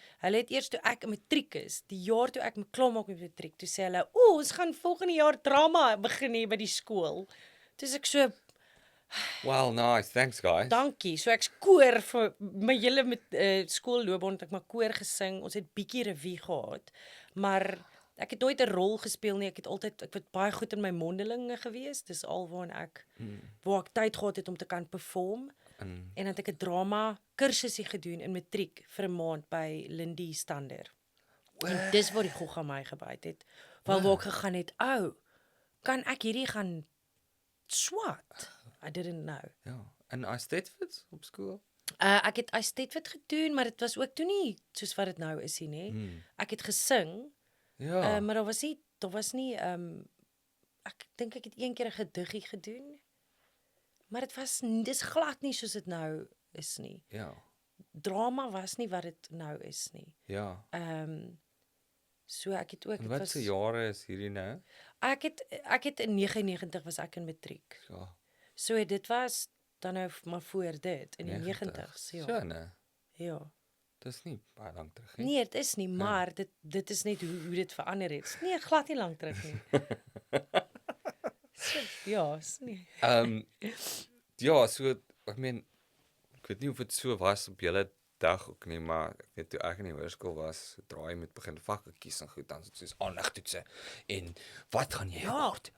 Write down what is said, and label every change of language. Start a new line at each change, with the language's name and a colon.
Afrikaans: Hulle het eers toe ek in matriek is, die jaar toe ek klaar maak met matriek, toe sê hulle, ons gaan volgende jaar drama begin hê by die skool. Toe ek so
English: Well, nice. Thanks, guys.
Afrikaans: Dankie. So ek's koor vir my hele met skoolloopbaan het ek maar koor gesing. Ons het bietjie revue gehad. Maar ek het nooit 'n rol gespeel nie. Ek het baie goed in my mondelinge gewees. Dis alwaar ek waar ek tyd gehad het om te kan perform. En dan het ek 'n drama kursusie gedoen in matriek vir 'n maand by Lindie Stander. En dis waar die gogga my gebyt het. Waar ek gegaan het, kan ek hierdie gaan swat?
English: I didn't know.
Afrikaans: Ja. En Eisteddford op skool? Ek het Eisteddford gedoen, maar dit was ook toe nie soos wat dit nou is nie, nê. Ek het gesing, Ja. maar daar was nie ek dink ek het een keer 'n gediggie gedoen. Maar dis glad nie soos dit nou is nie. Ja. Drama was nie wat dit nou is nie. Ja. So ek het ook En wat se jare is hierdie nou? Ek het in 99 was ek in matriek. Ja. So dit was dan nou maar voor dit in die 90's, ja. So nee. Ja. Dis nie baie lank terug nie. Nee, dit is nie, maar dit is net hoe dit verander het. Nee, glad nie lank terug nie. So, ja, is nie. Ja, so ek meen ek weet nie of dit so was op julle dag ook nie, maar ek weet toe ek in die hoërskool was, draai met begin vakke kies en goed, dan soos aanlegtoetse en wat gaan jy word?